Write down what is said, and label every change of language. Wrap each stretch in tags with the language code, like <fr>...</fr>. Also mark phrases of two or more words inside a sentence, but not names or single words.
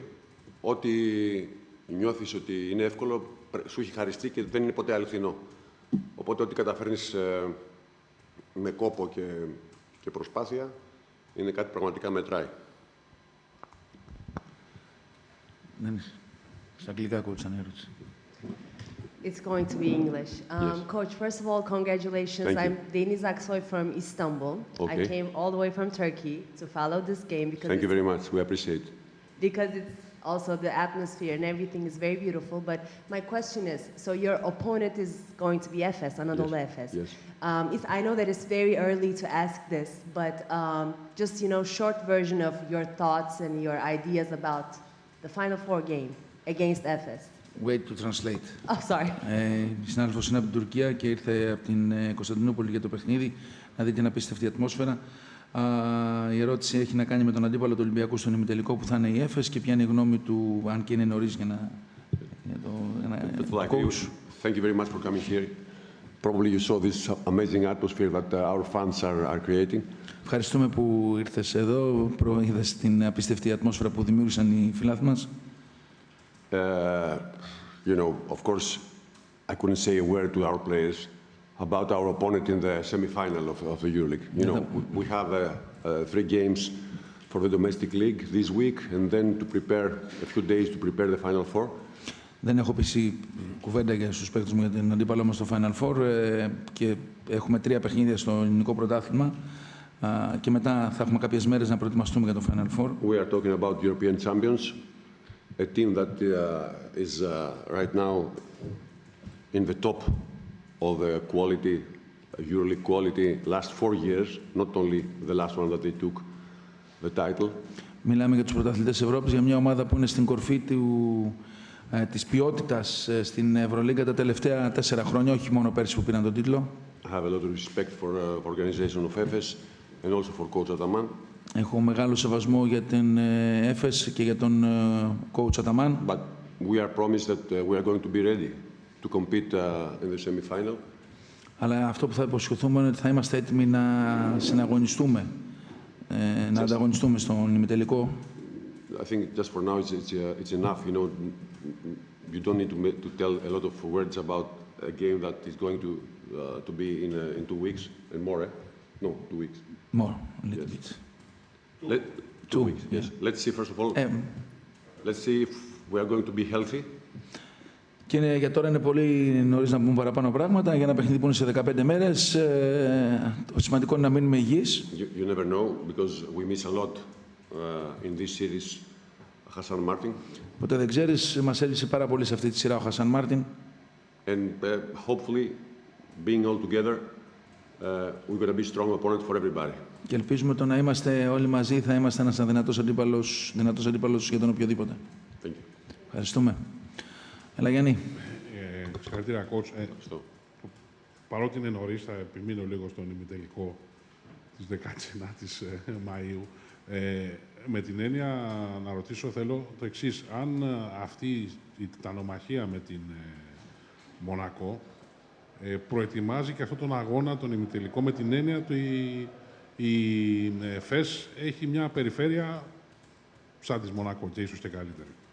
<el>Ό,τι νιώθεις ότι είναι εύκολο, σου έχει χαριστεί και δεν είναι ποτέ αληθινό. Οπότε ό,τι καταφέρνεις με κόπο και προσπάθεια είναι κάτι που πραγματικά μετράει. Στα αγγλικά, coach, αν ερώτηση.</el> <en>It's going to be English. Yes. Coach, first of all, congratulations. Thank you. I'm Deniz Aksoy from Istanbul. Okay. I came all the way from Turkey to follow this game because Thank you very much. We appreciate it. Because it's also the atmosphere and everything is very beautiful. But my question is, so your opponent is going to be Efes, Anadolu Efes. Yes. I know that it's very early to ask this, but just, short version of your thoughts and your ideas about the Final Four game against Efes. Wait to translate. Oh, sorry.</en> <el>Η συνάδελφος είναι από την Τουρκία και ήρθε από την Κωνσταντινούπολη για το παιχνίδι, να δει την απίστευτη ατμόσφαιρα. Η ερώτηση έχει να κάνει με τον αντίπαλο του Ολυμπιακού στον ημιτελικό που θα είναι η Έφες και ποια είναι η γνώμη του, αν και είναι νωρίς για το coach.</el> <en>Thank you very much for coming here. Probably you saw this amazing atmosphere that our fans are creating.</en> <el>Ευχαριστούμε που ήρθες εδώ, είδες την απίστευτη ατμόσφαιρα που δημιούργησαν οι φιλάθλοι μας.</el> <en>Of course, I couldn't say a word to our players about our opponent in the semi-final of the EuroLeague. We have 3 games for the domestic league this week, and then to prepare a few days to prepare the Final Four.</en> <el>Δεν έχω πει κουβέντα για στους παίκτες μου για την αντίπαλό μας στο Final Four και έχουμε 3 παιχνίδια στο ελληνικό πρωτάθλημα και μετά θα έχουμε κάποιες μέρες να προετοιμαστούμε για το Final Four.</el> <en>We are talking about European champions, a team that is right now in the top of the quality, EuroLeague quality, last 4 years, not only the last one that they took the title.</en> <el>Μιλάμε για τους πρωταθλητές Ευρώπης, για μια ομάδα που είναι στην κορφή της ποιότητας στην Ευρωλίγκα τα τελευταία 4 χρόνια, όχι μόνο πέρσι που πήραν τον τίτλο.</el> <en>I have a lot of respect for the organization of Efes and also for coach Ataman.</en> <el>Έχω μεγάλο σεβασμό για την Έφες και για τον coach Ataman.</el> <en>But we are promised that we are going to be ready to compete in the semi-final.</en> <el>Αλλά αυτό που θα υποσχεθούμε είναι ότι θα είμαστε έτοιμοι να συναγωνιστούμε να ανταγωνιστούμε στον ημιτελικό.</el> <en>I think just for now it's enough. You know, you don't need to tell a lot of words about a game that is going to be in 2 weeks and more. No, 2 weeks. More, a little bit. 2 weeks. Yes. Let's see first of all. Let's see if we are going to be healthy.</en> <el>Και για τώρα είναι πολύ νωρίς να πούμε παραπάνω πράγματα. Για ένα παιχνίδι που είναι σε 15 μέρες, το σημαντικό είναι να μείνουμε υγιείς.</el> <en>You never know, because we miss a lot in this series, Hassan Martin.</en> <el>Ποτέ δεν ξέρεις, μας έλειψε πάρα πολύ σε αυτή τη σειρά ο Χασάν Μάρτιν.</el> <en>And hopefully, being all together, we're going to be strong opponent for everybody.</en> <el>Και ελπίζουμε το να είμαστε όλοι μαζί, θα είμαστε ένας δυνατός αντίπαλος για τον οποιοδήποτε.</el> <en>Thank you.</en> <el>Ευχαριστούμε. Έλα, Γιάννη. Συγχαρητήρια, coach. Παρότι είναι νωρίς, θα επιμείνω λίγο στον ημιτελικό της 19ης Μαΐου. Με την έννοια να ρωτήσω, θέλω το εξής. Αν αυτή η τιτανομαχία με την Μονακό προετοιμάζει και αυτόν τον αγώνα, τον ημιτελικό, με την έννοια του η ΦΕΣ έχει μια περιφέρεια σαν της Μονακό και ίσως και καλύτερη.</el>